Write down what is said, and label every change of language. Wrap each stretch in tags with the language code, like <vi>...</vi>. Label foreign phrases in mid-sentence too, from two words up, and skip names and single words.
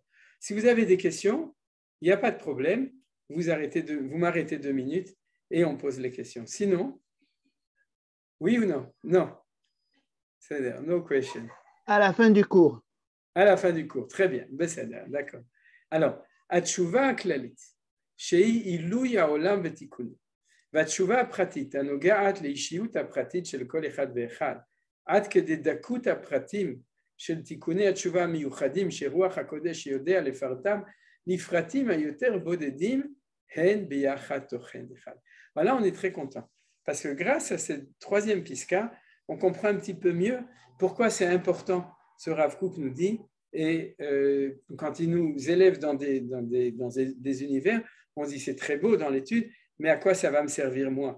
<fr>Si vous avez des questions, il n'y a pas de problème. Vous m'arrêtez 2 minutes et on pose les questions. Sinon, oui ou non? Non. C'est-à-dire,</fr> <en>no question.</en> <fr>À la fin du cours. À la fin du cours. Très bien. D'accord. Alors,</fr> <he>התשובה הכללית, שהיא עילוי העולם ותיקונו, והתשובה הפרטית הנוגעת לאישיות הפרטית של כל אחד ואחד, עד כדי דקות הפרטים של תיקוני התשובה המיוחדים שרוח הקודש יודע לפרטם, נפרטים היותר בודדים, הן ביחד תוכן אחד.</he> <fr>Voilà, on est très content. Parce que grâce à cette 3e pisca, on comprend un petit peu mieux pourquoi c'est important, ce Rav Kook nous dit, et quand il nous élève dans des univers, on se dit c'est très beau dans l'étude, mais à quoi ça va me servir moi?</fr>